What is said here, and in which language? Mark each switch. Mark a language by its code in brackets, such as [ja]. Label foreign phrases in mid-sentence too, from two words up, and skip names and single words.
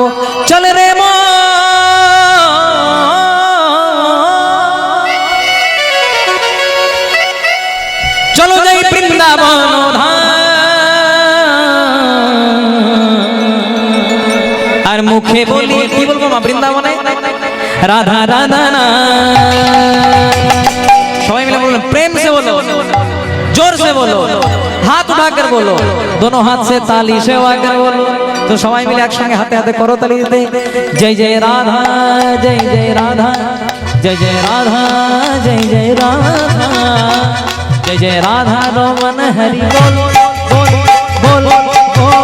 [bn] চলে রে মন, চলো যাই বৃন্দাবন ধাম। আর মুখে বলি, কি বলবো মা বৃন্দাবনে রাধা রাধা না। [hi] সবাই मिले बोलो, प्रेम से बोलो, जोर से बोलो, हाथ उठाकर बोलो, दोनों हाथ से ताली सेवा कर बोलो। [bn] তো সবাই মিলে এক সঙ্গে হাতে হাতে করো তালি দে। জয় জয় রাধা, জয় জয় রাধা, জয় জয় রাধা, জয় জয় রাধা, জয় জয় রাধা রমণ হরি বোল বোল বোল বোল।